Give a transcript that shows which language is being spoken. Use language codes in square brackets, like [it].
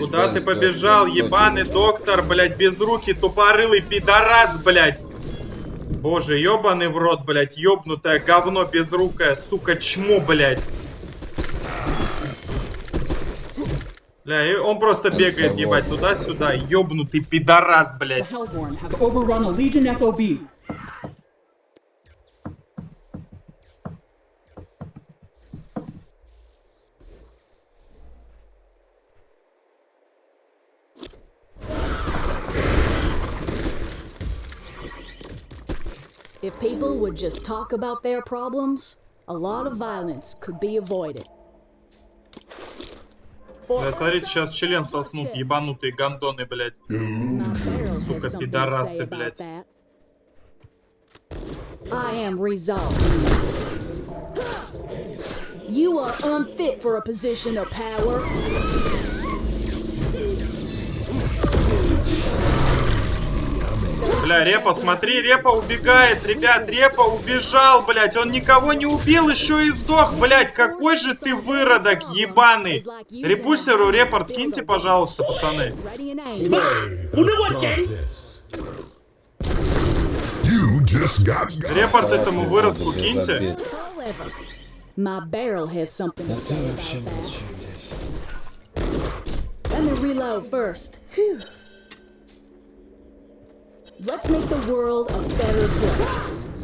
[ru] Куда ты побежал, ебаный доктор, блядь, безрукий, тупорылый пидорас, блядь. Боже, ебаный в рот, блядь, ёбнутое говно безрукое, сука, чмо, блядь. Бля, и он просто бегает, ебать, туда-сюда, ёбнутый пидорас, [en] The [ru] блядь. [en] Hellborn have overrun a Legion FOB. If people would just talk about their problems, a lot of violence could be avoided. [ru] Бля, смотрите, сейчас член соснут, ебанутые гандоны, блядь. Сука, пидорасы, блядь. [en] I am resolved. You are unfit for a position of power. [ru] Бля, Репа, смотри, Репа убегает, ребят, Репа убежал, блядь, он никого не убил, еще и сдох, блядь, какой же ты выродок, ебаный. Репульсеру репорт киньте, пожалуйста, пацаны. Репорт этому выродку киньте. [en] My barrel has something to say about that. Let me reload first. Whew. Let's make the world a better place.